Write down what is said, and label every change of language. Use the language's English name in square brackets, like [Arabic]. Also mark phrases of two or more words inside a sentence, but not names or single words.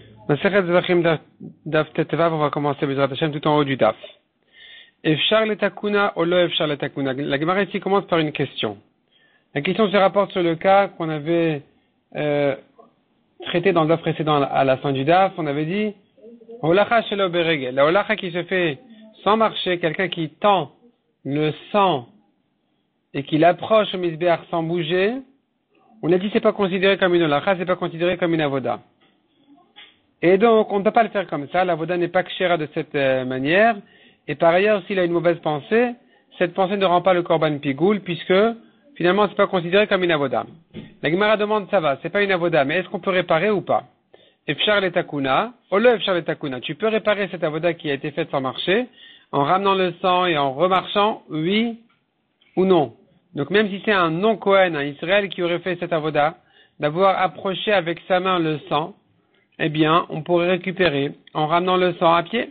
[Hebrew] מסכת זבחים דף טו, [French] on va commencer [Hebrew] בעזרת השם [French] tout en haut du Daf. [Hebrew] אפשר לתקנה או לא אפשר לתקנה. [French] La Gemara ici commence par une question. La question se rapporte sur le cas qu'on avait traité dans le Daf précédent à la fin du Daf. On avait dit [Hebrew] הולכה שלא ברגל. [French] La holacha qui se fait sans marcher, quelqu'un qui tend le sang et qui l'approche au misbéach sans bouger. On a dit c'est pas considéré comme une holacha, c'est pas considéré comme une avoda. Et donc, on ne peut pas le faire comme ça. L'avoda n'est pas kshera de cette manière. Et par ailleurs, s'il a une mauvaise pensée, cette pensée ne rend pas le korban pigoul, puisque, finalement, c'est pas considéré comme une avoda. La Gemara demande, ça va, c'est pas une avoda, mais est-ce qu'on peut réparer ou pas? [Hebrew] אפשר לתקנה או לא אפשר לתקנה. [French] Tu peux réparer cette avoda qui a été faite sans marcher, en ramenant le sang et en remarchant, oui ou non. Donc, même si c'est un non-Kohen, un Israël qui aurait fait cette avoda, d'avoir approché avec sa main le sang, eh bien, on pourrait récupérer en ramenant le sang à pied.